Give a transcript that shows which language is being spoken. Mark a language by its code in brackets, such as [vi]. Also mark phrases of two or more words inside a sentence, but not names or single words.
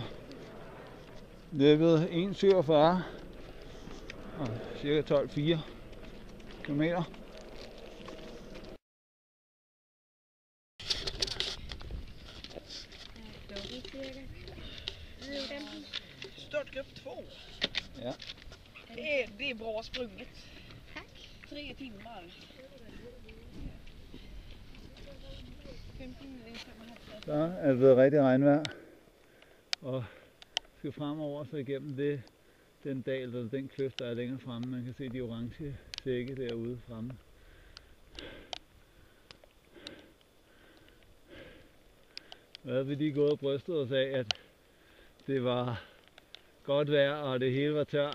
[da] Løbet 1,47 og cirka 12,4 kilometer. [sv] Start grupp 2. Ja. Det är bra sprunget. Tack. 3 timmar. 15 [da] Så er det blevet rigtig regnvejr. Og skal fremover så igennem den dal eller den kløft, der er længere fremme. Man kan se de orange sække derude fremme. Og havde vi lige gået og brystet os af, at det var godt vejr, og det hele var tørt.